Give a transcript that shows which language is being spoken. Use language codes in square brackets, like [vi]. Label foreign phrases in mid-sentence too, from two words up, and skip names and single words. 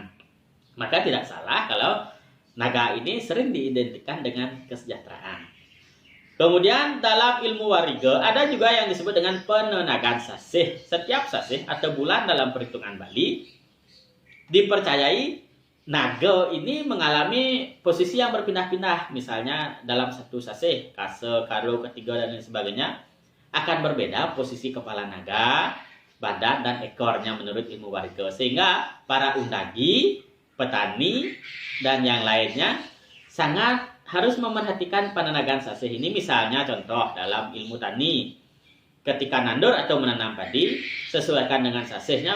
[id] Maka tidak salah kalau naga ini sering diidentikan dengan kesejahteraan. Kemudian dalam ilmu wariga ada juga yang disebut dengan penenagan sasih. Setiap sasih atau bulan dalam perhitungan Bali dipercayai naga ini mengalami posisi yang berpindah-pindah. Misalnya dalam satu sasih, kase, karo, ketiga dan lain sebagainya akan berbeda posisi kepala naga, badan dan ekornya menurut ilmu wariga. Sehingga para undagi, petani dan yang lainnya sangat harus memerhatikan penenagan sasih ini. Misalnya contoh dalam ilmu tani, ketika nandur atau menanam padi, sesuaikan dengan sasihnya.